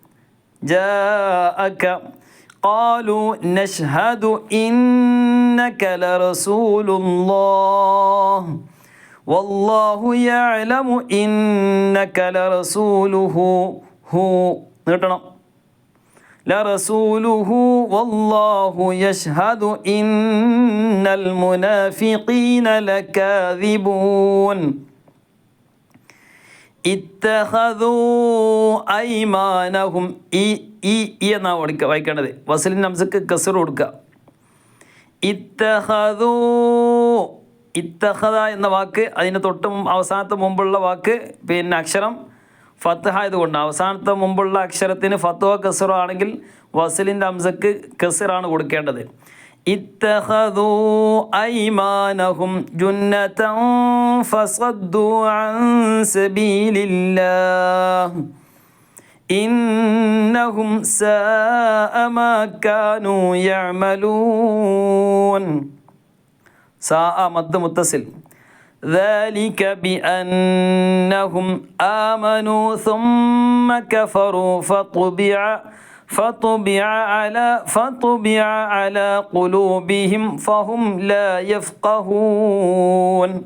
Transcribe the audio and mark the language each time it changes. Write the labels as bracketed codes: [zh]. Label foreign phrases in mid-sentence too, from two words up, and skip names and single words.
[ar] جاءك قالوا نشهد إنك لرسول الله والله يعلم إنك لرسوله لرسوله والله يشهد إن المنافقين لكاذبون. اتخذوا أيمانهم [ml] എന്നാ വായിക്കേണ്ടത്. വസ്ലിൻ ഹംസക്ക് കസ്ർ കൊടുക്കുക. ഇത്തഖദ എന്ന വാക്ക് അതിന് തൊട്ട് അവസാനത്തെ മുമ്പുള്ള വാക്ക് പിന്നെ അക്ഷരം ഫത്ഹ ആയതുകൊണ്ട് അവസാനത്തെ മുമ്പുള്ള അക്ഷരത്തിന് ഫത്വ കസ്റോ ആണെങ്കിൽ വസ്ലിൻ്റെ ഹംസക്ക് കസ്റാണ് കൊടുക്കേണ്ടത്. [ar] اتخذوا أيمانهم جنة فصدوا عن سبيل الله إنهم ساء ما كانوا يعملون. ساء مد متصل. ذلك بأنهم آمنوا ثم كفروا فطبع على قلوبهم فهم لا يفقهون.